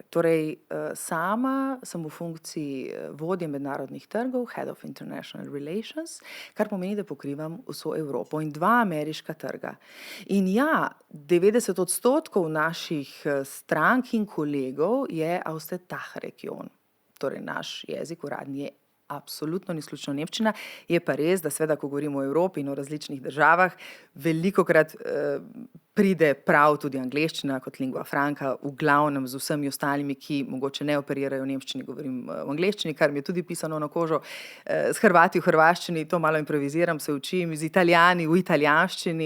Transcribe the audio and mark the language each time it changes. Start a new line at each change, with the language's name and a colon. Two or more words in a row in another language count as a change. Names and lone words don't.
Slovenian: Torej, sama sem v funkciji vodje mednarodnih trgov,
English: Head of International Relations,
Slovenian: kar pomeni, da pokrivam vso Evropo in 2 ameriška trga. In ja, 90% naših strank in kolegov je
German: aus der Dachregion.
Slovenian: Torej, naš jezik uradni je absolutno ni izključno nemščina, je pa res, da seveda, ko govorimo o Evropi in o različnih državah, velikokrat pride prav tudi angleščina kot
Latin: lingua franca,
Slovenian: v glavnem z vsemi ostalimi, ki mogoče ne operirajo v nemščini, govorim v angleščini, kar mi je tudi pisano na kožo, s Hrvati v hrvaščini, to malo improviziram, se učim, z Italijani v italijanščini.